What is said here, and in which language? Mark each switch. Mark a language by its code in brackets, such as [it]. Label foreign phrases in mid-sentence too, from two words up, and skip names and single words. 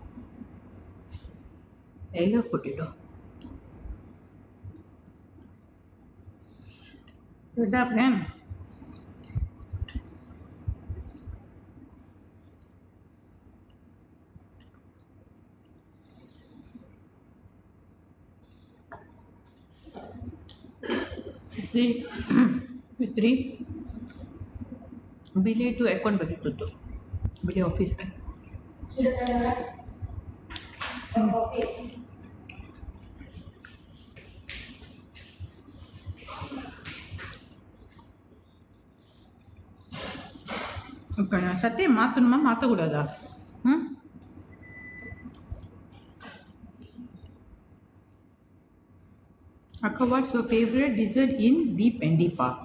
[en] I love potato. [ms] Sedap kan? Fitri, bila itu aircon bagi tutup. Bila office kan? Sudah tanya orang? Office. [ta] இப்போ நான் சட்டையை மாற்றணுமா மாற்றக்கூடாதா? [en] akka, what's your favourite dessert in deep and deep-a?